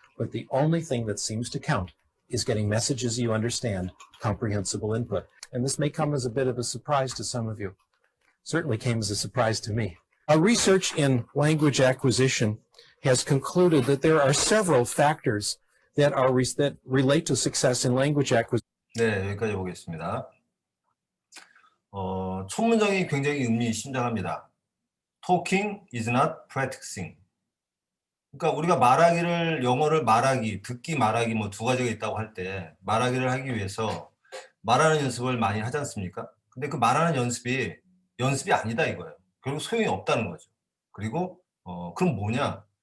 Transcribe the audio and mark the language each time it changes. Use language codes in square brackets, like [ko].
[en] But the only thing that seems to count is getting messages you understand, comprehensible input. And this may come as a bit of a surprise to some of you. Certainly came as a surprise to me. Our research in language acquisition has concluded that there are several factors that relate to success in language acquisition. [ko] 네, 여기까지 보겠습니다. 첫 문장이 굉장히 의미심장합니다. [en] Talking is not practicing. [ko] 그러니까 우리가 영어를 말하기, 듣기, 말하기 뭐 두 가지가 있다고 할 때 말하기를 하기 위해서 말하는 연습을 많이 하지 않습니까? 근데 그 말하는 연습이 아니다 이거예요. 결국 소용이 없다는 거죠. 그리고 그럼 뭐냐?